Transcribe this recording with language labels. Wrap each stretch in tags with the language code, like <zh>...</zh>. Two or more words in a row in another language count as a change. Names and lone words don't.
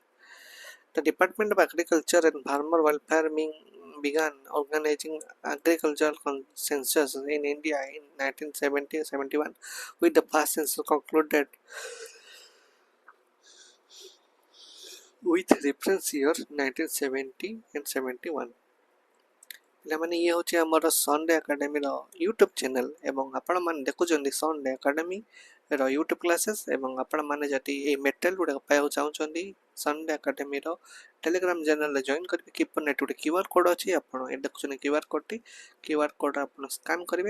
<en>The Department of Agriculture and Farmer Welfare began organizing agricultural census in India in 1970-71, with the first census concluded with reference year 1970 and 71.</en> <or>ପିଲାମାନେ ଇଏ ହେଉଛି ଆମର ସନ୍ଡେ ଏକାଡେମୀର</or> <en>YouTube channel</en> <or>ଏବଂ ଆପଣମାନେ ଦେଖୁଛନ୍ତି ସନ୍ଡେ ଏକାଡେମୀର</or> <en>YouTube classes</en> <or>ଏବଂ ଆପଣମାନେ ଯଦି ଏଇ ମେଟେରିଆଲ୍ ଗୁଡ଼ାକ ପାଇବାକୁ ଚାହୁଁଛନ୍ତି ସନ୍ଡେ ଏକାଡେମୀର ଟେଲିଗ୍ରାମ ଚ୍ୟାନେଲ୍ରେ ଜଏନ୍ କରିବେ। କିପର୍ ନେଟ୍ ଗୋଟେ</or> <en>QR code</en> <or>ଅଛି, ଆପଣ ଏ ଦେଖୁଛନ୍ତି QR କୋଡ଼୍ଟି,</or> <en>QR code</en> <or>ଆପଣ ସ୍କାନ୍ କରିବେ।</or>